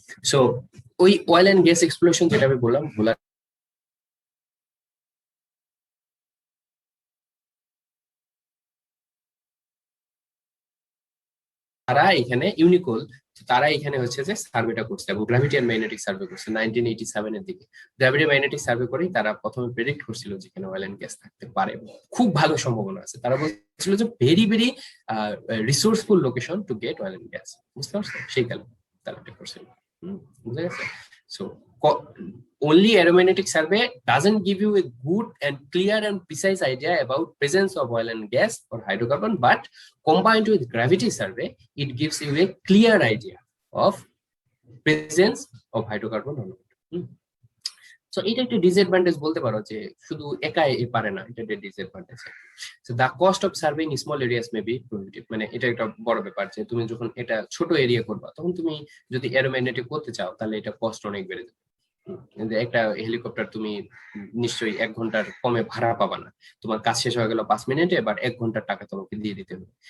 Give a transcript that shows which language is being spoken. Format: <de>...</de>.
<bn>So ওই oil and gas exploration যেটা আমি বললাম ভোলা, তারা এখানে ইউনিকোল, তারা এখানে হচ্ছে যে সার্ভেটা করছে এবং গ্র্যাভিটি এন্ড ম্যাগনেটিক সার্ভে করছে 1987 এর দিকে। গ্র্যাভিটি ম্যাগনেটিক সার্ভে করেই তারা প্রথমে প্রেডিক্ট করছিল যেখানে অয়েল এন্ড গ্যাস থাকতে পারে, খুব ভালো সম্ভাবনা আছে। তারা বলছিল যে</bn> <en>Very very resourceful location to get oil and gas.</en> <bn>বুঝতে পারছো? সেই কারণে তারা এটা করছিল। বুঝা গেছে?</bn> <en>So only aeromagnetic survey doesn't give you a good and clear and precise idea about presence of oil and gas or hydrocarbon, but combined with gravity survey, it gives you a clear idea of presence of hydrocarbon or not.</en> <bn>So এটা একটা disadvantage বলতে পারো, যে শুধু একাই পারে না, এটা একটা disadvantage.</bn> <en>so the cost of surveying small areas may be prohibitive,</en> <bn>মানে এটা একটা বড় ব্যাপার যে তুমি যখন এটা ছোট এরিয়া করবা তখন তুমি যদি অ্যারোম্যাগনেটিক করতে চাও তাহলে এটা কস্ট অনেক বেড়ে যাবে। একটা হেলিকপ্টার তুমি নিশ্চয়ই 1 ঘন্টার কমে ভাড়া পাবা না, তোমার কাজ শেষ হয়ে গেল 5 মিনিটে, বাট 1 ঘন্টার টাকা তোমাকে দিয়ে দিতে হবে।</bn>